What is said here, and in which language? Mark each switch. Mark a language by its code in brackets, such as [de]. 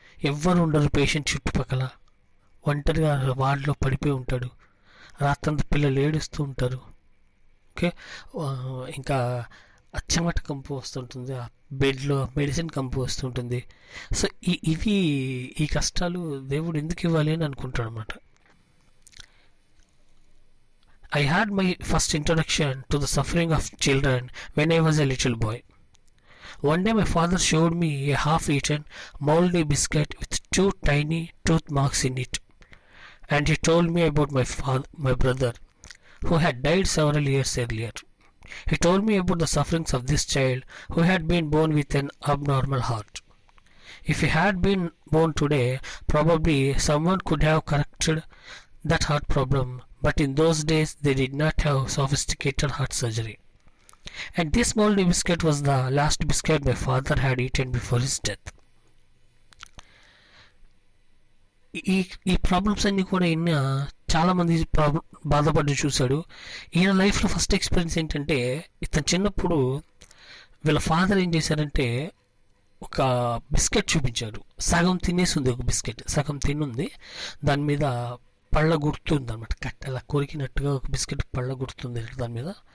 [te] ఎవ్వరు ఉండరు పేషెంట్ చుట్టుపక్కల, ఒంటరిగా వార్డులో పడిపోయి ఉంటాడు, రాత్రంతా పిల్లలు ఏడుస్తూ ఉంటారు. ఓకే, ఇంకా చెమట కంపు వస్తుంటుంది, ఆ బెడ్లో మెడిసిన్ కంపు వస్తుంటుంది. సో ఈ కష్టాలు దేవుడు ఎందుకు ఇవ్వాలి అని అనుకుంటాడు అనమాట. [en] I had my first introduction to the suffering of children when I was a little boy. One day my father showed me a half-eaten moldy biscuit with 2 tiny tooth marks in it, and he told me about my brother, who had died several years earlier. He told me about the sufferings of this child who had been born with an abnormal heart. If he had been born today, probably someone could have corrected that heart problem, but in those days they did not have sophisticated heart surgery. And this moldy biscuit was the last biscuit my father had eaten before his death. [te] ఈ problems అన్నీ కూడా ఈయన చాలామంది బాధపడి చూశాడు. ఈయన లైఫ్లో first experience ఏంటంటే, ఇతను చిన్నప్పుడు వీళ్ళ ఫాదర్ ఏం చేశారంటే ఒక బిస్కెట్ చూపించాడు. సగం తినేసి ఉంది, ఒక బిస్కెట్ సగం తినుంది, దాని మీద పళ్ళ గుర్తుంది అనమాట, కట్టెలా కొరికినట్టుగా ఒక బిస్కెట్ పళ్ళ గుర్తుంది దాని మీద.